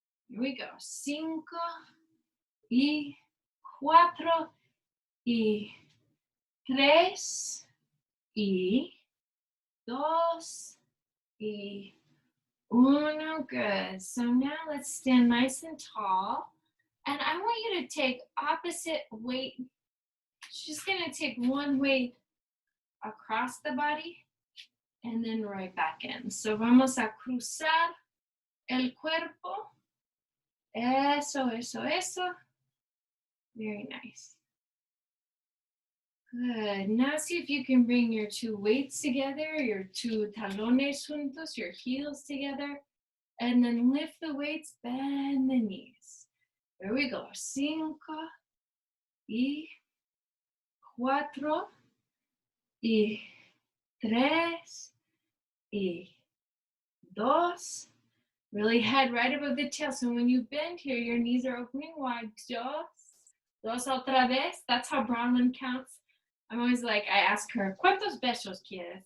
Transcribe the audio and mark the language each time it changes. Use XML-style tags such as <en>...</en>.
<en>Here we go. 5, y 4, y 3, y 2, y 1. Good. So now let's stand nice and tall. And I want you to take opposite weight. She's going to take one weight across the body and then right back in.</en> <es>So vamos a cruzar el cuerpo. Eso, eso, eso.</es> <en>Very nice. Good. Now see if you can bring your two weights together, your two</en> <es>talones juntos,</es> <en>your heels together, and then lift the weights, bend the knees. There we go. 5, y 4, y 3, y 2. Really head right above the tail. So when you bend here, your knees are opening wide. 2, 2 otra vez. That's how Bronwyn counts. I'm always like, I ask her,</en> <es>¿cuántos besos quieres?</es>